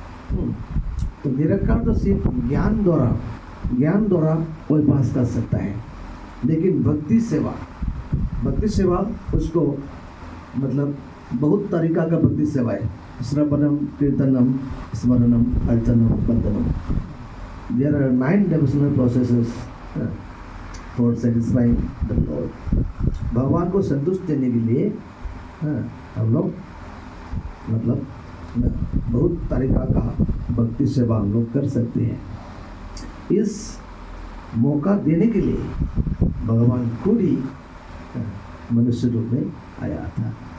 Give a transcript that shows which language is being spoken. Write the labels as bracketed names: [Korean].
[Hindi] तो निराकार तो सिर्फ ज्ञान द्वारा कोई पास कर सकता है, लेकिन भक्ति सेवा उसको मतलब बहुत तरीका का भक्ति सेवा है। [Sanskrit] श्रवणम, कीर्तनम, स्मरणम, अर्चनम, वंदनम। [English] There are 9 devotional processes for satisfying the Lord। [Hindi] भगवान को संतुष्ट देने के लिए हम लोग मतलब बहुत तरीका का भक्ति सेवा हम लोग कर सकते हैं। इस मौका देने के लिए भगवान खुद ही मनुष्य रूप में आया था।